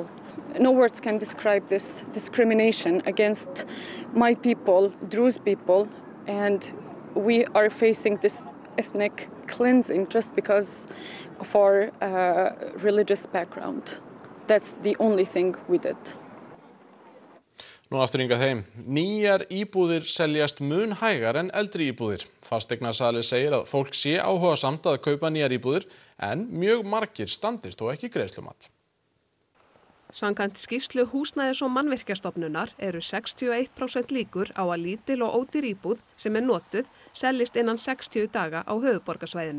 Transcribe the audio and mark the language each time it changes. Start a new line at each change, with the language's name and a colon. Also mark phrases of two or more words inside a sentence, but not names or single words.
English: No words can describe this discrimination against my people, Druze people, and we are facing this ethnic cleansing just because of our religious background. That's the only thing we did.
Icelandic: Nú aftur hingað heim. Nýjar íbúðir seljast mun hægar en eldri íbúðir. Fasteignasali segir að fólk sé áhugasamt að kaupa nýjar íbúðir en mjög margir standist og ekki greiðslumat. Samkvæmt skýrslu Húsnæðis- og mannvirkjastofnunar eru 61% líkur á að lítil og ódýr íbúð sem notuð seljist innan 60 daga á höfuðborgarsvæðinu.